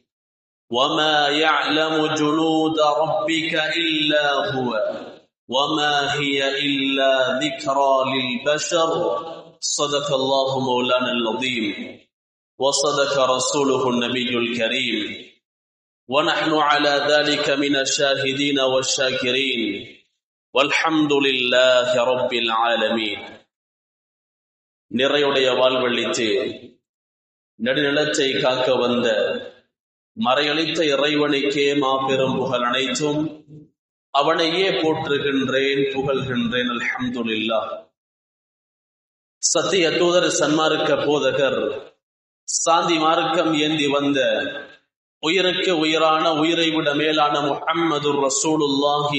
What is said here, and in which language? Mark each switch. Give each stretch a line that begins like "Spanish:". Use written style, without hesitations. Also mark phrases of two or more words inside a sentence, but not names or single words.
Arabic: وما يعلم جنود ربك إلا هو وما هي إلا ذكرى للبشر. صدق الله مولانا العظيم وصدق رسوله النبي الكريم، ونحن على ذلك من الشاهدين والشاكرين، والحمد لله رب العالمين.
Tamil: நிறையுடைய வாழ்வழித்து நடுநிலத்தை காக்க வந்த மறையளித்த இறைவனுக்கே மாபெரும் புகழ் அனைத்தும். அவனையே போற்றுகின்றேன், புகழ்கின்றேன். அல்ஹம்துலில்லாஹ். சத்திய தூதர், சன்மார்க்க போதகர், சாந்தி மார்க்கம் ஏந்தி வந்த உயிருக்கு உயிரான, உயிரை விட மேலான முஹம்மது ரசூலுல்லாஹி